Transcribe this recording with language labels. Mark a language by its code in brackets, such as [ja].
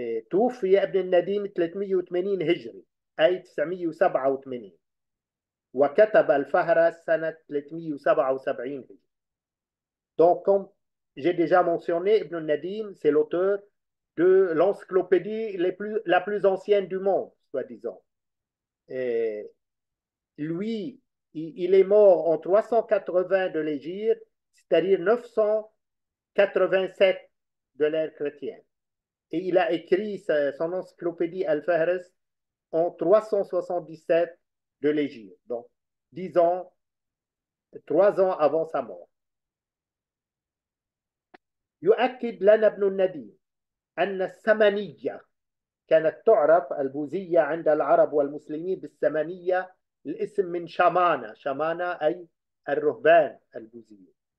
[ar] توفي ابن النديم 380 هجري أي 987، وكتب الفهرس سنة 377 هجري. [fr] Donc, comme j'ai déjà mentionné, Ibn Nadim, c'est l'auteur de l'encyclopédie la plus ancienne du monde, soi-disant. Lui, il est mort en 380 de l'Hégire, c'est-à-dire 987 de l'ère chrétienne. Et il a écrit son encyclopédie Al-Fahres en 377 de l'Hégire, donc 10 ans, 3 ans avant sa mort. [ar] يؤكد لنا ابن النديم أن السمنية كانت تعرف البوذية عند العرب والمسلمين بالسمنية، الاسم من شمانة، شمانة أي الرهبان البوذيين.